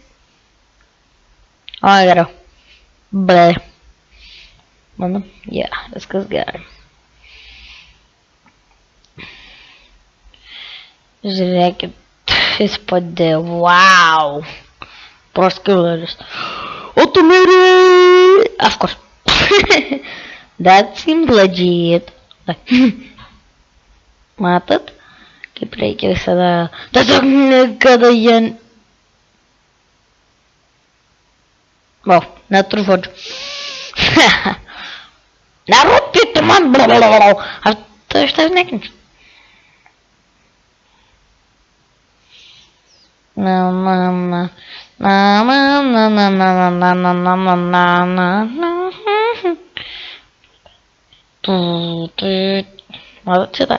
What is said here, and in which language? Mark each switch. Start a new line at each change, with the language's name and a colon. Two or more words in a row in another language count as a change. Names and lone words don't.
Lithuanian: O, geriau. Ble. Mano, viskas gerai. Žiūrėkit, jis padėjo, wow. Proskilleris. O tu mirė.
English: Of course. That seems legit.
Lithuanian: Matot, kaip reikia visada. Tiesiog niekada jie... Wow, neturiu žodžių. Nerūpėti man, blablabla. Aš tavęs nekenčiu. Matot šitą?